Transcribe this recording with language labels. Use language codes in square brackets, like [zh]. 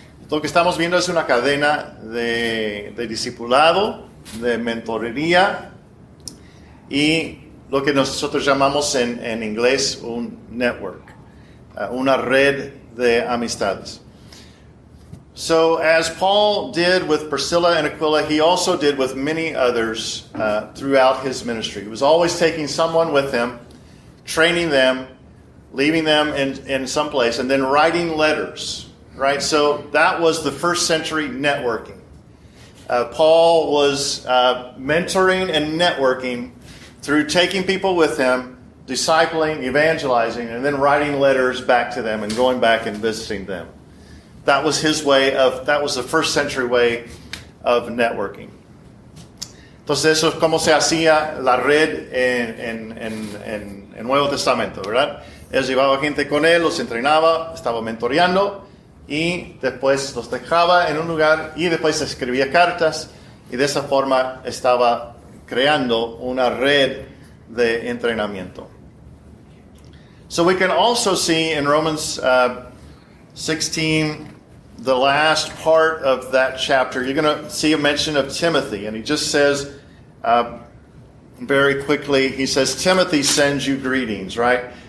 [es] Lo que estamos viendo es una cadena de discipulado, de mentorería, y lo que nosotros llamamos en inglés un network, una red de amistades. [en] So as Paul did with Priscilla and Aquila, he also did with many others throughout his ministry. He was always taking someone with him, training them, leaving them in some place, and then writing letters, right? So that was the first century networking. Paul was mentoring and networking through taking people with him, discipling, evangelizing, and then writing letters back to them and going back and visiting them. That was his way that was the first century way of networking. [es] Entonces eso es como se hacía la red en el Nuevo Testamento, ¿verdad? Él llevaba gente con él, los entrenaba, estaba mentoreando y después los dejaba en un lugar y después escribía cartas y de esa forma estaba creando una red de entrenamiento. [en] So we can also see in Romans 16, the last part of that chapter, you're going to see a mention of Timothy. And he just says very quickly, he says, Timothy sends you greetings, right?